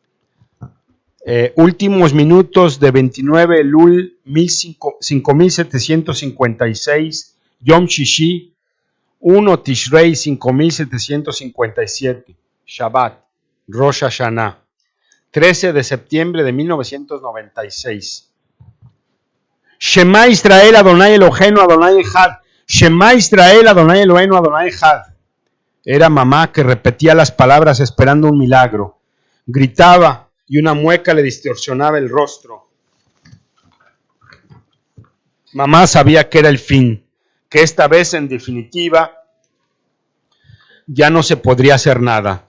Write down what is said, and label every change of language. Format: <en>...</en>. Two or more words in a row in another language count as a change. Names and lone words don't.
<es>Últimos minutos de 29 Elul 5756,</es> <he>יום שישי,</he> <es>1 Tishrei 5757, Shabbat, Rosh Hashanah, 13 de septiembre de 1996.</es> <he>שמע ישראל אדוני אלוהינו אדוני אחד. שמע ישראל אדוני אלוהינו אדוני אחד.</he> <es>Era mamá que repetía las palabras esperando un milagro. Gritaba y una mueca le distorsionaba el rostro. Mamá sabía que era el fin, que esta vez en definitiva ya no se podría hacer nada.</es>